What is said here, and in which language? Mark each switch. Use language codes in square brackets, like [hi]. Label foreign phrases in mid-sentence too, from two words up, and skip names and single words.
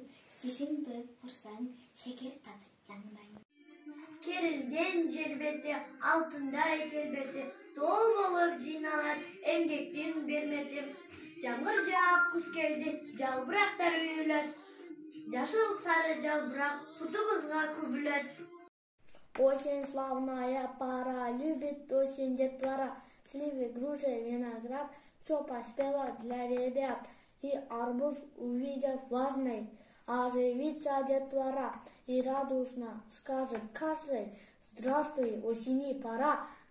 [ky] Десең тоюп курсаң, шекер татып жаңдайм. Керилген жер бети, алтындай келбети, тоо болуп жыйналат эмгектин бермети. Жамгыр жаап күз келди, жалбырактар үйүлөт, жашыл сары жалбырак бутубузга күбүлөт. [ru] Очень славная пора, любит осень детвора, сливы, груши, виноград, все поспело для ребят. И арбуз, увидев важный, оживится детвора и радостно скажет каждый: здравствуй, осени пора.